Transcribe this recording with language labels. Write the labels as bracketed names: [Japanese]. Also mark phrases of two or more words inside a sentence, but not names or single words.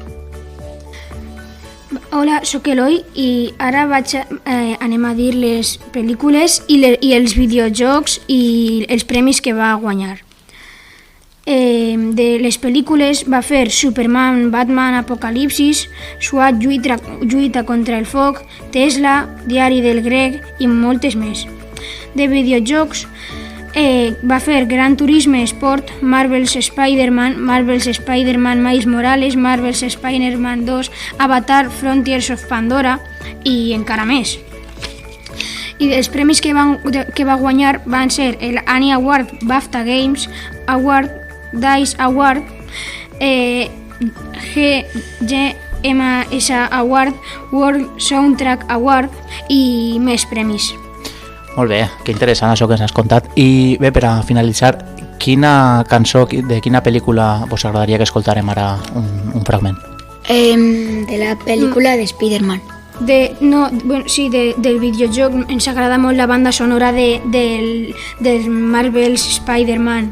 [Catalan] Hola, sóc Eloi i ara anem a dir les pel·lícules i els videojocs i els premis que va guanyar. De les pel·lícules va fer Superman, Batman, Apocalipsis, SWAT, lluita contra el foc, Tesla, Diari del Grec i moltes més. De videojocs va fer Gran Turisme Sport, Marvel's Spider-Man, Miles Morales, Marvel's Spider-Man 2, Avatar, Frontiers of Pandora i encara més. I els premis que va guanyar van ser el Annie Award, BAFTA Games Award, DICE Award, GMS Award, World Soundtrack Award i més premis. Molt bé, que interessant això que ens has contat. I bé, per a finalitzar, quina cançó de quina pel·lícula vos agradaria que escoltàrem ara un fragment? De la pel·lícula de Spider-Man. Del videojoc ens agrada molt la banda sonora del Marvel's Spider-Man.